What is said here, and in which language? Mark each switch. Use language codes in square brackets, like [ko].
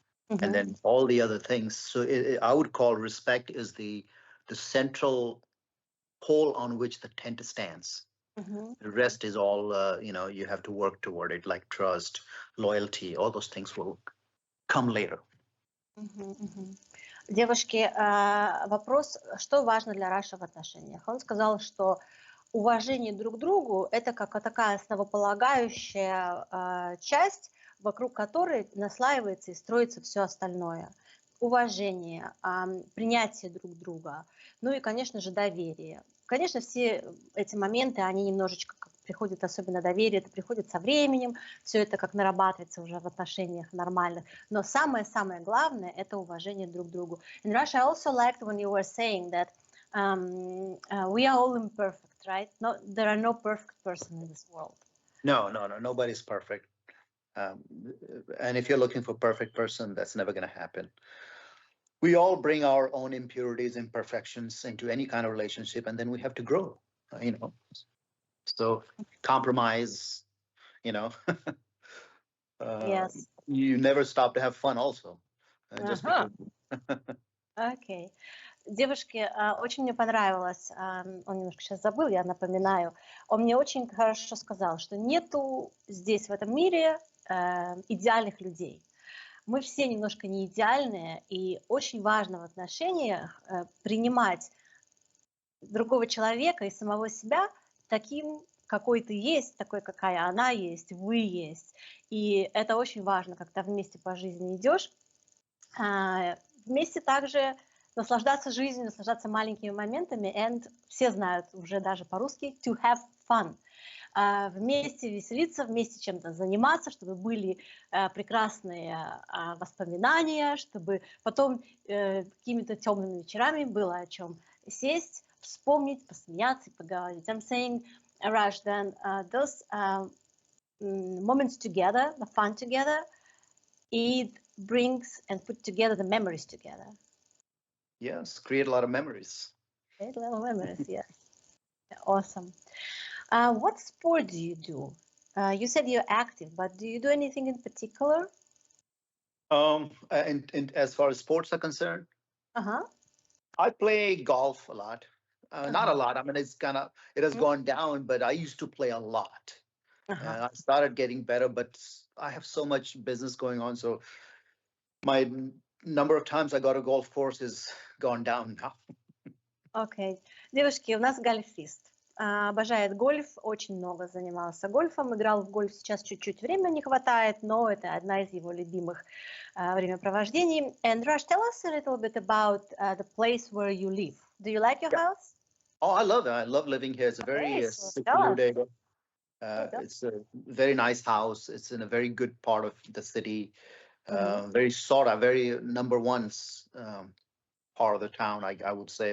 [en] And then all the other things. So I would call respect is the central pole on which the tent stands. The rest is all, you have to work toward it, like trust, loyalty, all those things will come later. [ru] Девушки, вопрос, что важно для Раша в отношениях? Он сказал, что уважение друг к другу – это как такая основополагающая часть, вокруг которой наслаивается и строится все остальное. Уважение, принятие друг друга, ну и, конечно же, доверие. Конечно, все эти моменты, они немножечко приходят, особенно доверие, это приходит со временем, все это как нарабатывается уже в отношениях нормальных. Но самое-самое главное – это уважение друг к другу. [en] In Russia, I also liked when you were saying that we are all imperfect, right? No, there are no perfect person in this world. No, nobody's perfect. And if you're looking for a perfect person, that's never going to happen. We all bring our own impurities, imperfections into any kind of relationship, and then we have to grow, So compromise, Yes. You never stop to have fun also. Just because... [ru] Окей. Девушки, очень мне понравилось, он немножко сейчас забыл, я напоминаю, он мне очень хорошо сказал, что нету здесь в этом мире идеальных людей. Мы все немножко не идеальные, и очень важно в отношениях принимать другого человека и самого себя таким, какой ты есть, такой, какая она есть, вы есть. И это очень важно, когда вместе по жизни идешь. Вместе также наслаждаться жизнью, наслаждаться маленькими моментами, and все знают уже даже по-русски, [en] to have fun. [ru] Вместе веселиться, вместе чем-то заниматься, чтобы были прекрасные воспоминания, чтобы потом какими-то темными вечерами было о чем сесть, вспомнить, посмеяться и поговорить. [en] I'm saying, Raj, then those moments together, the fun together, it brings and put together the memories together. Yes, create a lot of memories. Create a lot of memories, yes. Awesome. What sport do you do? You said you're active, but do you do anything in particular? And as far as sports are concerned, I play golf a lot. Not a lot. I mean, it has gone down, but I used to play a lot. I started getting better, but I have so much business going on, so my number of times I got a golf course is gone down now. [ru] Окей. Девушки, у нас гольфист. Обожает гольф, очень много занимался гольфом, играл в гольф, сейчас чуть-чуть времени не хватает, но это одна из его любимых времяпровождений. [en] And Raj, tell us a little bit about the place where you live. Do you like your house? Oh, I love it. I love living here. It's a very secluded, it's a very nice house. It's in a very good part of the city. Very sought out, very number one part of the town, I would say.